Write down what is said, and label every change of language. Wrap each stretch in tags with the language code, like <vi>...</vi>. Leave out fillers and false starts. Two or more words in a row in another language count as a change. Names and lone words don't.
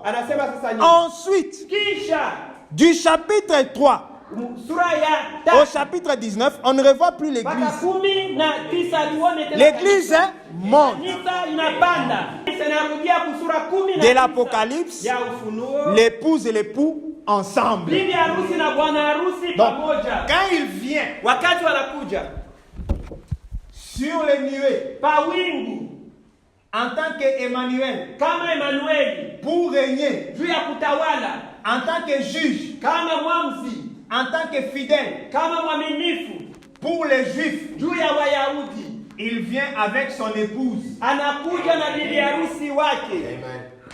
<fr>Ensuite, du chapitre 3 au chapitre 19, on ne revoit plus l'église. L'église monte. De l'Apocalypse, l'épouse et l'époux ensemble.</fr> <sw>Bibi harusi na bwana harusi pamoja.</sw> <fr>Quand il vient,</fr> <sw>wakati wanakuja</sw> <fr>sur les nuées,</fr> <sw>pa wingu,</sw> <fr>en tant qu'Emmanuel,</fr> <sw>kama Emmanuel,</sw> <fr>pour régner,</fr> <sw>juu ya kutawala,</sw> <fr>en tant que juge,</fr> <sw>kama mwamzi,</sw> <fr>en tant que fidèle,</fr> <sw>kama mwaminifu,</sw> <fr>pour les Juifs,</fr> <sw>juu ya Wayahudi,</sw> <fr>il vient avec son épouse.</fr> <sw>anakuja na bibi harusi wake.</sw> <fr>Amen.</fr>